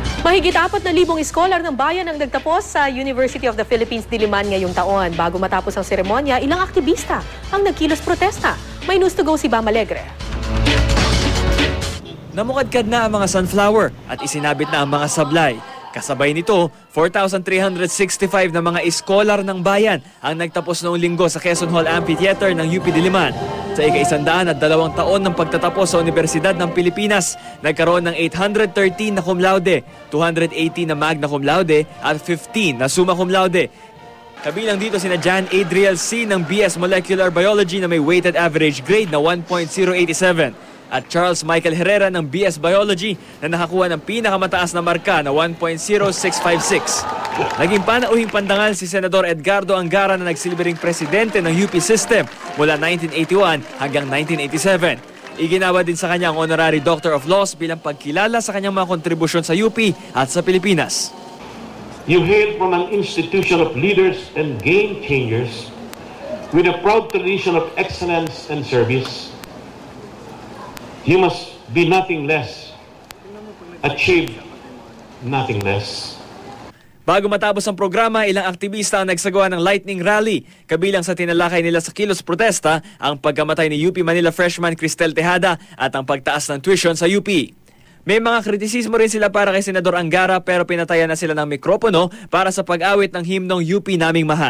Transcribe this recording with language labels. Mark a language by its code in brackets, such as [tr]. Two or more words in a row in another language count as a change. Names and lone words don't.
[tl] Mahigit 4,000 iskolar ng bayan ang nagtapos sa University of the Philippines Diliman ngayong taon. Bago matapos ang seremonya, ilang aktivista ang nagkilos protesta. May [en] news to go [tl] si Bam Alegre. Namukadkad na ang mga sunflower at isinabit na ang mga sablay. Kasabay nito, 4,365 na mga iskolar ng bayan ang nagtapos noong linggo sa Quezon Hall Amphitheater ng UP Diliman. Sa ika-102 taon ng pagtatapos sa Universidad ng Pilipinas, nagkaroon ng 813 na [la] cum laude, [tl] 280 na [la] magna cum laude [tl] at 15 na [la] summa cum laude. [tl] Kabilang dito sina Jan Adriel C. ng BS Molecular Biology na may [en] weighted average grade [tl] na 1.087 at Charles Michael Herrera ng BS Biology na nakakuha ng pinakamataas na marka na 1.0656. Naging panauhing pandangal si Senador Edgardo Angara na nagsilbing presidente ng UP System mula 1981 hanggang 1987. Iginawa din sa kanya ang Honorary Doctor of Laws bilang pagkilala sa kanyang mga kontribusyon sa UP at sa Pilipinas. [en] You hail from an institution of leaders and game changers with a proud tradition of excellence and service. You must be nothing less, achieve nothing less. [tl] Bago matapos ang programa, ilang aktivista ang nagsagawa ng [en] lightning rally. [tl] Kabilang sa tinalakay nila sa kilos protesta, ang pagkamatay ni UP Manila freshman Cristel Tejada at ang pagtaas ng tuition sa UP. May mga kritisismo rin sila para kay Senador Angara pero pinatayan na sila ng mikropono para sa pag-awit ng himnong UP naming mahal.